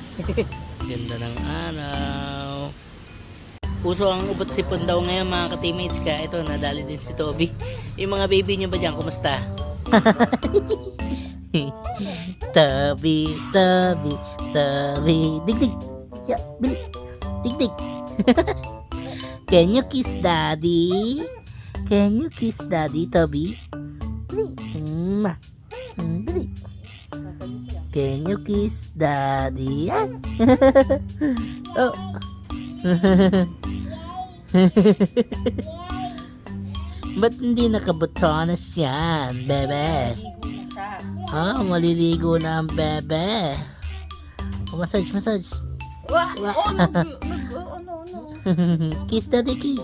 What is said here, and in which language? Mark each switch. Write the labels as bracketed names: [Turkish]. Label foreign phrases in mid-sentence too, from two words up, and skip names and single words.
[Filipino] Ganda ng araw. Puso ang ubot sipon daw ngayon mga ka-teammates, kaya ito nadali din si Toby. Yung mga baby nyo ba dyan, kumusta? Toby, Toby, Toby. Dig-dig. Yeah, bili. Dig-dig. [English] Can you kiss daddy? Can you kiss daddy, Toby? Bili. Bili. Can you kiss daddy? Oh. [Filipino] Ba't hindi nakabotones yan, bebe? Maliligo na ang bebe. [English] Massage. Kiss daddy, kiss.